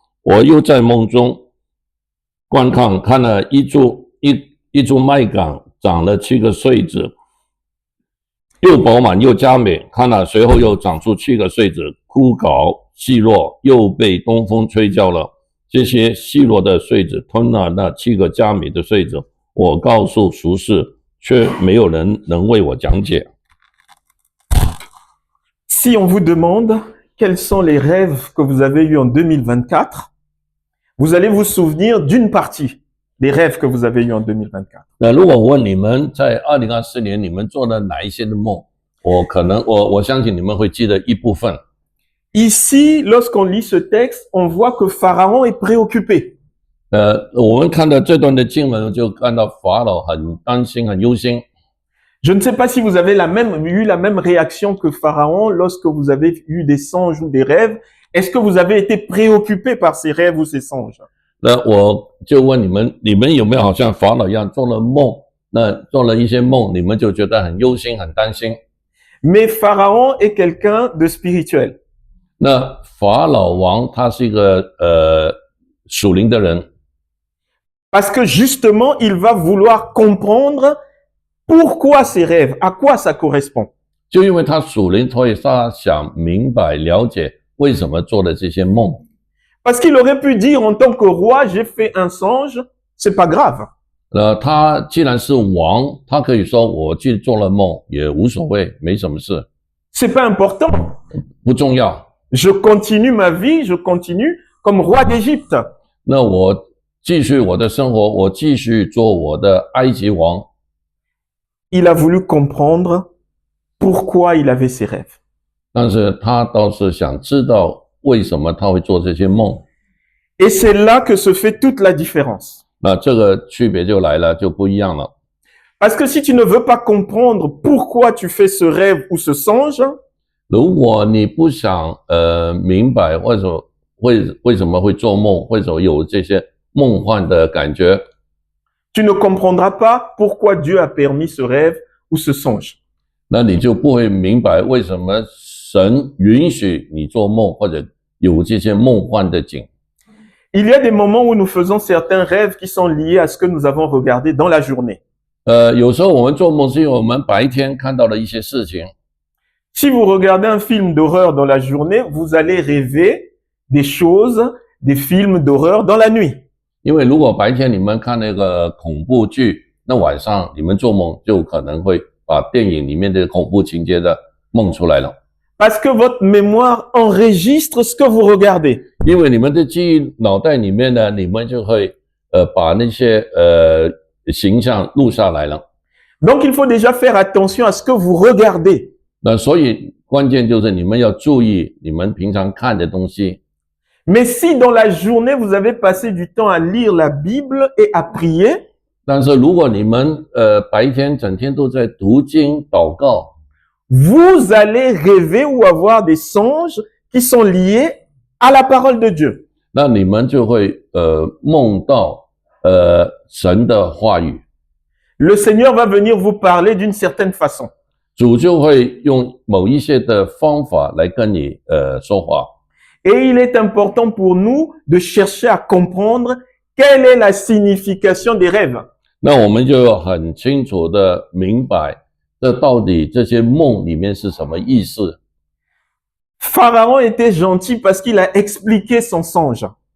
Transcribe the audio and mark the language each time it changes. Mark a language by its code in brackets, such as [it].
[zh] 我又在梦中观看，看了一株麦秆长了7个穗子，又饱满又佳美。看了随后又长出7个穗子，枯槁细弱，又被东风吹焦了。这些细弱的穗子吞了那7个佳美的穗子。我告诉术士，却没有人能为我讲解。 [fr] Si on vous demande quels sont les rêves que vous avez eus en 2024, vous allez vous souvenir d'une partie des rêves que vous avez eus en 2024. [zh] 那如果我问你们在2024年你们做了哪一些的梦，我相信你们会记得一部分。 [fr] Ici, lorsqu'on lit ce texte, on voit que Pharaon est préoccupé. [zh] 我们看到这段的经文，就看到法老很担心、很忧心。 [fr] Je ne sais pas si vous avez eu la même réaction que Pharaon lorsque vous avez eu des songes ou des rêves. Est-ce que vous avez été préoccupé par ces rêves ou ces songes? [zh] 那我就问你们有没有好像法老一样做了梦，那做了一些梦，你们就觉得很忧心、很担心。 [fr] Mais Pharaon est quelqu'un de spirituel. [zh] 那法老王他是一个属灵的人， [fr] Parce que justement, il va vouloir comprendre pourquoi ces rêves, à quoi ça correspond. [zh] 就因为他属灵，所以他想明白、了解为什么做的这些梦。 [fr] Parce qu'il aurait pu dire en tant que roi, j'ai fait un songe, c'est pas grave. [zh] 他既然是王，他可以说我去做了梦也无所谓，没什么事， [fr] C'est pas important. [zh] 不重要。 [fr] Je continue ma vie, je continue comme roi d'Égypte. [zh] 那我继续我的生活，我继续做我的埃及王。 [fr] Il a voulu comprendre pourquoi il avait ces rêves. [zh] 但是他倒是想知道为什么他会做这些梦。 [fr] Et c'est là que se fait toute la différence. [zh] 那这个区别就来了，就不一样了。 [fr] Parce que si tu ne veux pas comprendre pourquoi tu fais ce rêve ou ce songe, [zh] 如果你不想明白为什么会做梦，为什么有这些梦幻的感觉， [fr] tu ne comprendras pas pourquoi Dieu a permis ce rêve ou ce songe. [zh] 那你就不会明白为什么神允许你做梦，或者有这些梦幻的景。 [fr] Il y a des moments où nous faisons certains rêves qui sont liés à ce que nous avons regardé dans la journée. [zh] 有时候我们做梦是因为我们白天看到了一些事情。 [fr] Si vous regardez un film d'horreur dans la journée, vous allez rêver des choses, des films d'horreur dans la nuit. [zh] 因为如果白天你们看那个恐怖剧，那晚上你们做梦就可能会把电影里面的恐怖情节的梦出来了。 [fr] Parce que votre mémoire enregistre ce que vous regardez. [zh] 因为你们的记忆脑袋里面呢，你们就会把那些形象录下来了。 [fr] Donc il faut déjà faire attention à ce que vous regardez. [zh] 那所以关键就是你们要注意你们平常看的东西。 [fr] Mais si dans la journée vous avez passé du temps à lire la Bible et à prier, [zh] 但是如果你们白天整天都在读经祷告， [fr] vous allez rêver ou avoir des songes qui sont liés à la parole de Dieu. [zh] 那你们就会梦到神的话语， [fr] Le Seigneur va venir vous parler d'une certaine façon. [zh] 主就会用某一些的方法来跟你说话。 [fr] Et il est important pour nous de chercher à comprendre quelle est la signification des rêves. [zh] 那我们就要很清楚的明白，这到底这些梦里面是什么意思。 [fr] Pharaon était gentil parce qu'il a expliqué son songe.